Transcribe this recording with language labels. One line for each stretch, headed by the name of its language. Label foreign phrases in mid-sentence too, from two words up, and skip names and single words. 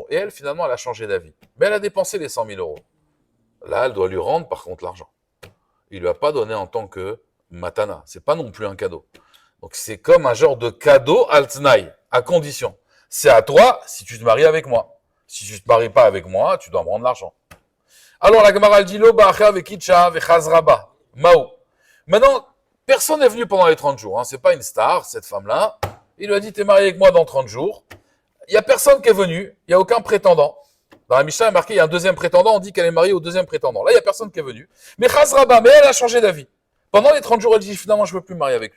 French: Et elle, finalement, elle a changé d'avis. Mais elle a dépensé les 100 000 euros. Là, elle doit lui rendre, par contre, l'argent. Il lui a pas donné en tant que matana. C'est pas non plus un cadeau. Donc, c'est comme un genre de cadeau al-tnaï, à condition. C'est à toi si tu te maries avec moi. Si tu te maries pas avec moi, tu dois me rendre l'argent. Alors, la Gemara, elle dit,
Aramaic: lo ba'acha vekitcha vechazraba. Mao.
French: Maintenant, personne n'est venu pendant les 30 jours. Hein. C'est pas une star, cette femme-là. Il lui a dit, t'es marié avec moi dans 30 jours. Il y a personne qui est venu. Il y a aucun prétendant. Dans la Mishnah, il est marqué, il y a un deuxième prétendant. On dit qu'elle est mariée au deuxième prétendant. Là, il y a personne qui est venu. Mais chazraba, mais elle a changé d'avis. Pendant les 30 jours, elle dit, finalement, je veux plus me marier avec lui.